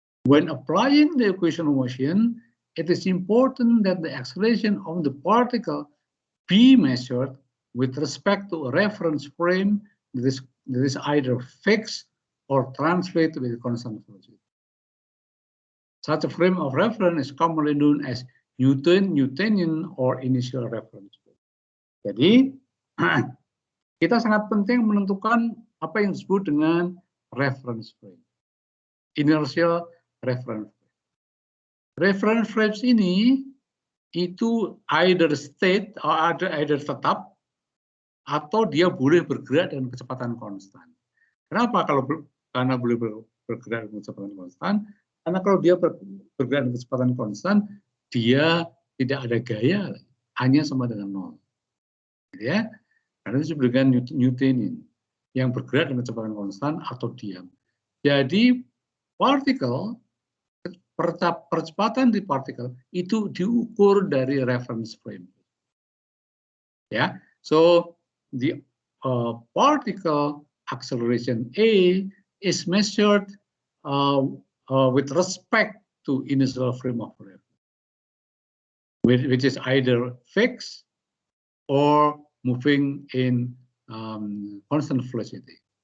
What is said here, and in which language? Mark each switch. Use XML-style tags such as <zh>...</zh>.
<en>When applying the equation of motion, it is important that the acceleration of the particle be measured with respect to a reference frame that is either fixed or translated with constant velocity. Such a frame of reference is commonly known as Newtonian or initial reference frame.</en> <id>Jadi, kita sangat penting menentukan apa yang disebut dengan reference frame, inertial reference frame. Reference frames ini itu either state atau either tetap atau dia boleh bergerak dengan kecepatan konstan. Kenapa? Karena boleh bergerak dengan kecepatan konstan. Karena kalau dia bergerak dengan kecepatan konstan, dia tidak ada gaya, hanya sama dengan nol. Ya, karena itu disebut dengan Newtonian, yang bergerak dengan kecepatan konstan atau diam. Jadi partikel, percepatan di partikel itu diukur dari reference frame.</id> <en>Ya, so the particle acceleration A is measured with respect to initial frame of reference, which is either fixed or moving in constant velocity.</en>